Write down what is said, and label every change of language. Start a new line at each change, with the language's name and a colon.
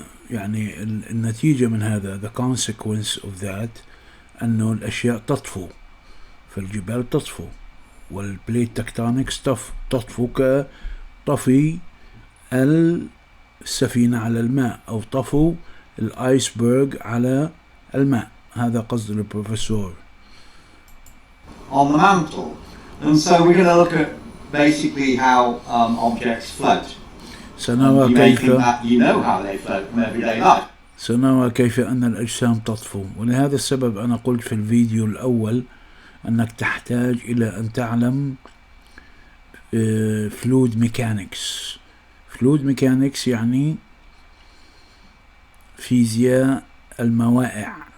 Arabic: يعني النتيجة من هذا
English: the consequence of that
Arabic: أنه الأشياء تطفو، فالجبال تطفو والبليت تكتونكس تطفو كطفي السفينة على الماء أو طفو الآيسبرغ على الماء. هذا قصد البروفيسور.
English: On the mantle. And so we're going to look at basically how objects float.
Arabic: سنرى كيف
English: you know how they float from everyday life.
Arabic: سنرى كيف أن الأجسام تطفو. ولهذا السبب أنا قلت في الفيديو الأول أنك تحتاج إلى أن تعلم فلويد ميكانكس. فلويد ميكانكس يعني فيزياء الموائع.